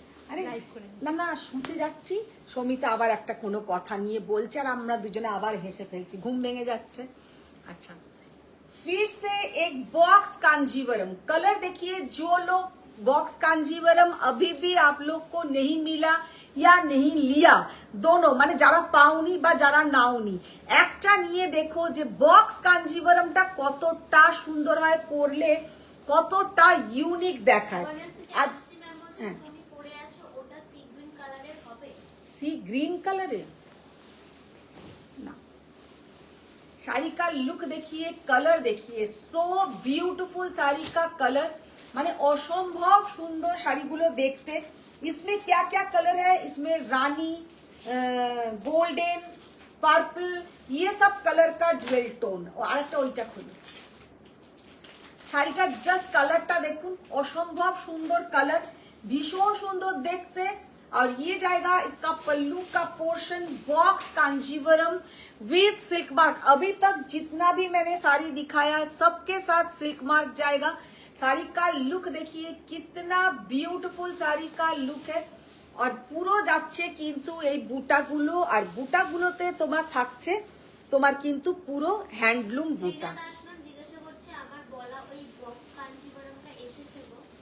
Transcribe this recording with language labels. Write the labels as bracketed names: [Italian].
[Bangla] আরে না না, শুতে যাচ্ছি, সমিতা আবার একটা কোনো কথা নিয়ে বলছে আর আমরা দুজনে আবার হেসে ফেলছি, ঘুম ভেঙে যাচ্ছে। আচ্ছা, [Hindi] फिर से एक बॉक्स कांजीवरम कलर देखिए। जो लोग बॉक्स कांजीवरम अभी भी आप लोग को नहीं मिला या नहीं लिया, दोनों [Bangla] মানে যারা পাওনি বা যারা নাওনি, একটা নিয়ে দেখো যে বক্স কাঞ্জিভরমটা কতটা সুন্দর হয়, পরলে কতটা ইউনিক দেখায়। বলেছে যে আর আজকে ম্যাম বলছেন হ্যাঁ। তুমি পরে আছো ওটা সি গ্রিন কালারের হবে। [Hindi] सी ग्रीन कलर है ना। साड़ी का लुक देखिए, कलर देखिए, सो ब्यूटीफुल साड़ी का कलर माने असंभव सुंदर [Bangla] শাড়িগুলো দেখতে। [Hindi] इसमें क्या क्या कलर है, इसमें रानी, गोल्डन, पर्पल, ये सब कलर का डुएल टोन। [Bangla] और আরেকটা ওইটা খুলো, শাড়িটার জাস্ট কালারটা দেখুন, অসম্ভব সুন্দর কালার, ভীষণ সুন্দর দেখতে। [Hindi] और ये जाएगा इसका पल्लू का portion box Kanjeevaram with silk mark. अभी तक जितना भी मैंने साड़ी दिखाया सबके साथ सिल्क मार्क जाएगा। साड़ी का लुक देखिए कितना ब्यूटीफुल साड़ी का लुक है। [Bangla] और পুরো যাচ্ছে কিন্তু এই বুটাগুলো, আর বুটাগুলোতে তোমার থাকছে তোমার কিন্তু পুরো হ্যান্ডলুম বুটা। রিনা দাস ম্যাম জিজ্ঞাসা করছে আমার বলা ওই বক্স কাঞ্জিভরমটা এসেছে গো।